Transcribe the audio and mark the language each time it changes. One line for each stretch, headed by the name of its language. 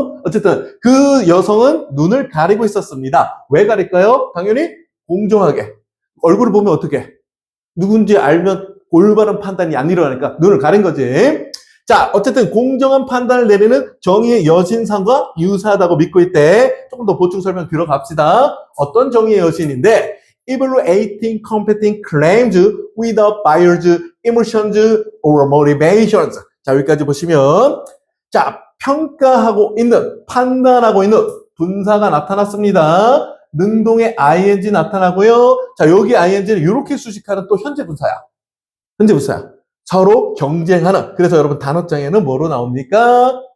Korean: 어쨌든 그 여성은 눈을 가리고 있었습니다. 왜 가릴까요? 당연히 공정하게. 얼굴을 보면 어떻게? 누군지 알면 올바른 판단이 안 일어나니까 눈을 가린 거지. 자, 어쨌든 공정한 판단을 내리는 정의의 여신상과 유사하다고 믿고 있대. 조금 더 보충 설명 들어갑시다.
English: 어떤 정의의 여신인데 evaluating competing claims without biased emotions or motivations.
Korean: 자, 여기까지 보시면 자, 평가하고 있는, 판단하고 있는 분사가 나타났습니다. 능동의 ing 나타나고요. 자, 여기 ing는 이렇게 수식하는 또 현재 분사야. 현재 분사야. 서로 경쟁하는. 그래서 여러분 단어장에는 뭐로 나옵니까?